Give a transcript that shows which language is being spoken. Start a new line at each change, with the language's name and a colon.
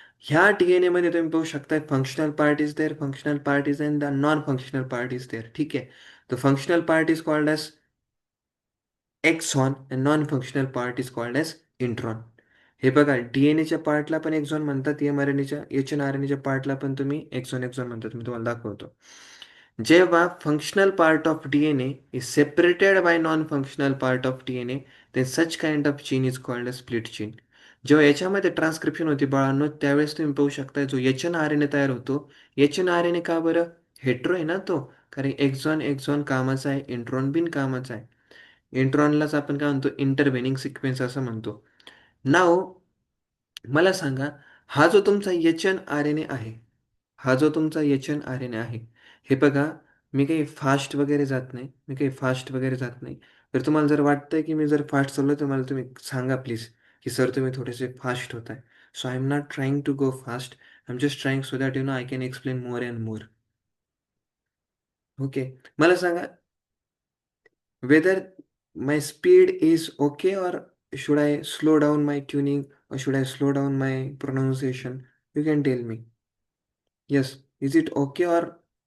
Marathi: ह्या DNA मध्ये तुम्ही पाहू शकता,
English: Functional part is there, functional part is and the non functional part is there.
Marathi: ठीक आहे.
English: The functional part is called as exon and non functional part is called as intron.
Marathi: हे बघा, डीएनएच्या पार्टला पण एक्झॉन म्हणतात, mRNAच्या HNRNAच्या पार्टला पण तुम्ही एक्झॉन एक्झॉन म्हणतात. मी तुम्हाला दाखवतो. जेव्हा
English: Functional part of DNA is separated by non-functional part of DNA, then such kind of gene is called a split gene.
Marathi: जेव्हा याच्यामध्ये ट्रान्सक्रिप्शन होती बाळांनो, त्यावेळेस तुम्ही पाहू शकता जो HNRNA तयार होतो. HNRNA का बरं? हेट्रो आहे ना तो, कारण एक्झॉन एक्झॉन कामाचा आहे, इंट्रॉन बिन कामाचा आहे. इंट्रॉनलाच आपण काय म्हणतो, इंटरव्हेनिंग सिक्वेन्स असं म्हणतो. नाव मला सांगा, हा जो तुमचा HNRNA आहे, हा जो तुमचा HNRNA आहे, हे बघा, मी काही फास्ट वगैरे जात नाही, मी काही फास्ट वगैरे जात नाही. तर तुम्हाला जर वाटतंय की मी जर फास्ट चाललो तर मला तुम्ही सांगा प्लीज की सर तुम्ही थोडेसे फास्ट होत आहे.
English: So I am not trying to go fast, I am just trying so that I can explain more and more. Okay.
Marathi: मला सांगा,
English: whether my speed is okay, or should I slow down my tuning, or should I slow down my pronunciation? You can tell me. Yes, is it okay or